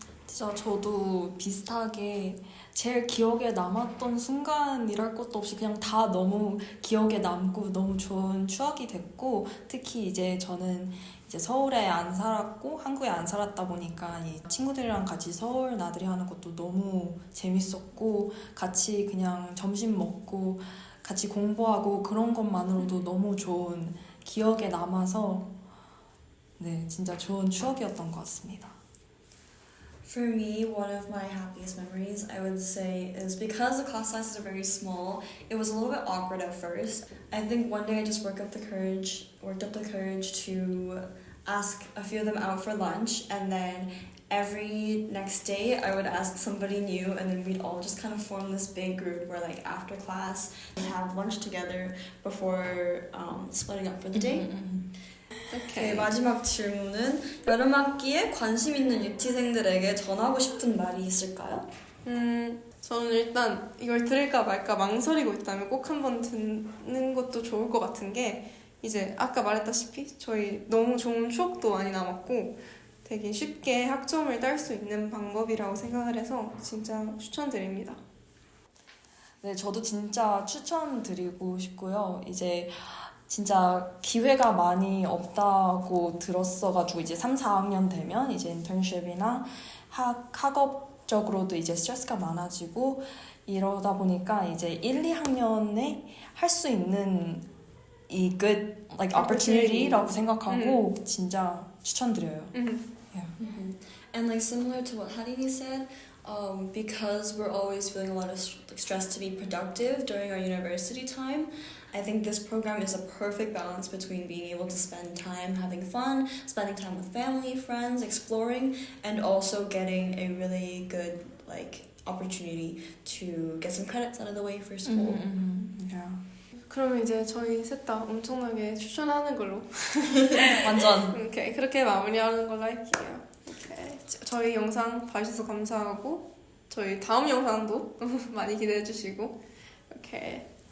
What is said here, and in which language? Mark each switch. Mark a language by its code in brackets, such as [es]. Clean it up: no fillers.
[ko] 진짜 저도 비슷하게 제일 기억에 남았던 순간이랄 것도 없이 그냥 다 너무 기억에 남고 너무 좋은 추억이 됐고, 특히 이제 저는 이제 서울에 안 살았고 한국에 안 살았다 보니까 이 친구들이랑 같이 서울 나들이 하는 것도 너무 재밌었고, 같이 그냥 점심 먹고 같이 공부하고 그런 것만으로도 너무 좋은 기억에 남아서 네, 진짜 좋은 추억이었던 것 같습니다. [en] For me, one of my happiest memories, I would say, is because the class sizes are very small, it was a little bit awkward at first. I think one day I just worked up the courage to ask a few of them out for lunch, and then every next day I would ask somebody new, and then we'd all just kind of form this big group where like after class we'd have lunch together before splitting up for the day. [ko] 네, 마지막 질문은 여름학기에 관심 있는 유티생들에게 전하고 싶은 말이 있을까요? 저는 일단 이걸 들을까 말까 망설이고 있다면 꼭 한번 듣는 것도 좋을 것 같은 게, 이제 아까 말했다시피 저희 너무 좋은 추억도 많이 남았고 되게 쉽게 학점을 딸 수 있는 방법이라고 생각을 해서 진짜 추천드립니다. 네, 저도 진짜 추천드리고 싶고요. 이제 진짜 기회가 많이 없다고 들었어가지고 이제 3, 4학년 되면 이제 인턴십이나 학업적으로도 이제 스트레스가 많아지고 이러다 보니까 이제 1, 2학년에 할 수 있는 이 [en] good like opportunity [ko] 라고 생각하고 진짜 추천드려요. [en] Yeah. And like similar to what Harini said, because we're always feeling a lot of stress to be productive during our university time, I think this program is a perfect balance between being able to spend time having fun, spending time with family, friends, exploring, and also getting a really good like opportunity to get some credits out of the way for school. Yeah. [ko] 그러면 이제 저희 셋 다 엄청나게 추천하는 걸로 완전. 오케이, 그렇게 마무리하는 걸로 할게요. 오케이. 저희 영상 봐주셔서 감사하고 저희 다음 영상도 많이 기대해 주시고 오케이.